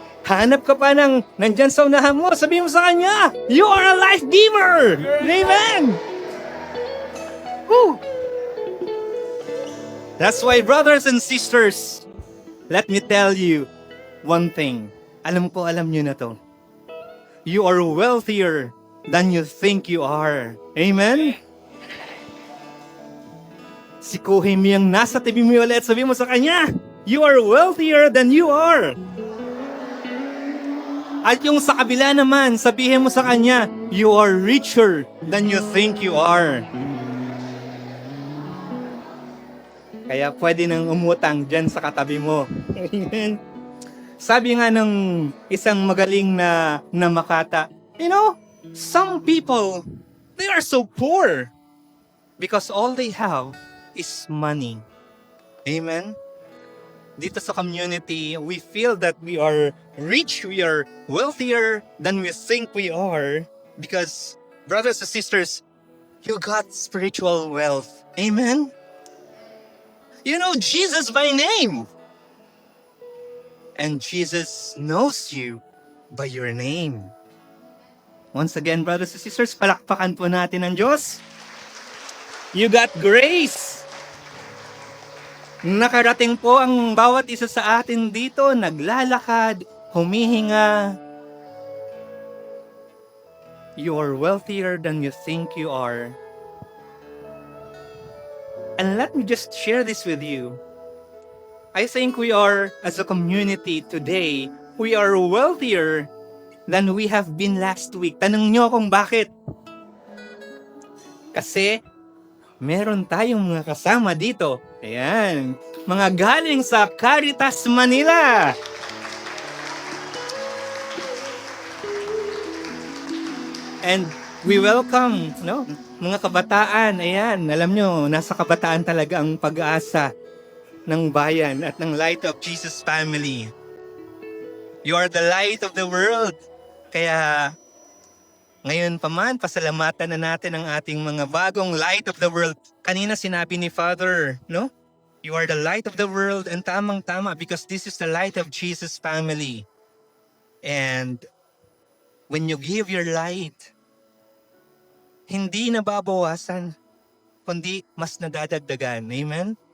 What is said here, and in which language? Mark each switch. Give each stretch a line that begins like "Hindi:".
Filipino: Hanap ka pa ng nandyan sa unahan mo, sabihin mo sa kanya,
English: you are a life giver. Amen? Woo! That's why, brothers and sisters, let me tell you one thing.
Filipino: Alam nyo na to.
English: You are wealthier than you think you are. Amen?
Filipino: Sikuhin mo yung nasa tabi mo ulit. Sabihin mo sa kanya,
English: you are wealthier than you are.
Filipino: At yung sa kabila naman, sabihin mo sa kanya,
English: you are richer than you think you are.
Filipino: Kaya pwede nang umutang dyan sa katabi mo. Amen? Sabi nga ng isang magaling na makata,
English: you know, some people, they are so poor because all they have is money. Amen?
Filipino: Dito sa
English: community, we feel that we are rich, we are wealthier than we think we are because, brothers and sisters, you got spiritual wealth. Amen? You know Jesus by name. And Jesus knows you by your name. Once again, brothers and sisters,
Filipino: palakpakan po natin ang Diyos.
English: You got grace.
Filipino: Nakarating po ang bawat isa sa atin dito, naglalakad, humihinga.
English: You are wealthier than you think you are. And let me just share this with you. I think we are, as a community today, we are wealthier than we have been last week.
Filipino: Tanong nyo kung bakit. Kasi, meron tayong mga kasama dito. Ayan. Mga galing sa Caritas Manila.
English: And we welcome, no?
Filipino: Mga kabataan. Ayan. Alam nyo, nasa kabataan talaga ang pag-asa ng bayan at ng Light of Jesus family.
English: You are the light of the world.
Filipino: Kaya ngayon pa man, pasalamatan na natin ang ating mga bagong
English: light of the world.
Filipino: Kanina sinabi ni Father, no?
English: You are the light of the world, and tamang-tama because this is the light of Jesus family. And when you give your light,
Filipino: hindi nababawasan, kundi mas nadadagdagan.
English: Amen?